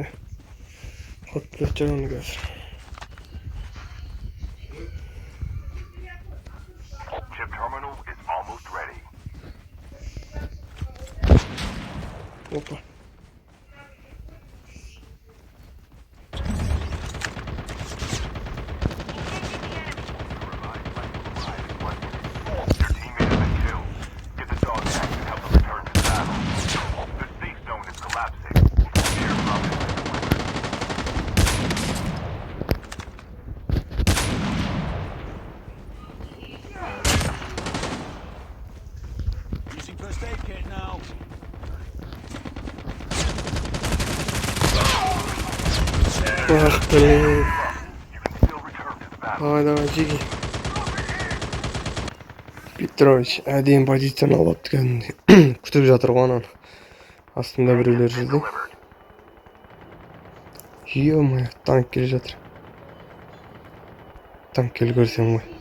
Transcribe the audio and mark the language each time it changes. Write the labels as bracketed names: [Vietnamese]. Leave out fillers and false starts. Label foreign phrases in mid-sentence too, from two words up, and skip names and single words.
[Kazakh] Хат түспеді жаңағы қазір. [English] Chip terminal is almost ready. [Kazakh] Опа. [English] Your teammate has been killed. Get the dog tags and help them return to the battle. The safe zone is collapsing. Airdrop is Using first aid kit now. [Russian] Ах, блин. [English] you can still return to the battle. [Russian] Давай, давай, жиги. [Kazakh] Петрович, әдейі позицияны алып кәдімгідей күтіп жатыр ғой ананы. Астында біреулер жүрді. [English] Delivered. [Kazakh] Ё-моё, танк келе жатыр. Танк келе көрсем ғой.